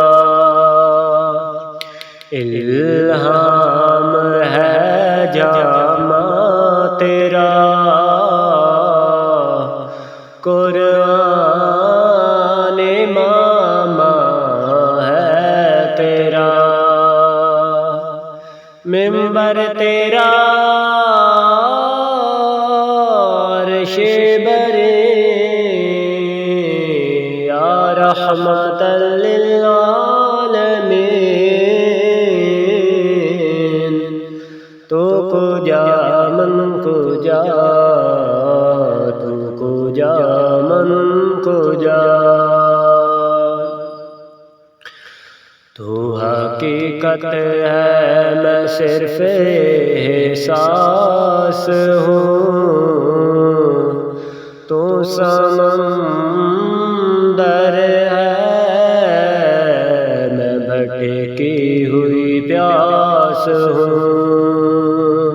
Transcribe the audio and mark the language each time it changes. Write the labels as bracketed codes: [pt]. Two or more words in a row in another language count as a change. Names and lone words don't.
[ur] الہام ہے جامع تیرا، قرآن امام ہے تیرا۔ منبر تیرا عرش بر یا رحمت للعالمین۔ [fa] تو کجا من کجا، تو کجا من کجا۔ [ur] تو حقیقت ہے میں صرف احساس ہوں، تو سمندر ہے میں بھٹکی ہوئی پیاس ہوں۔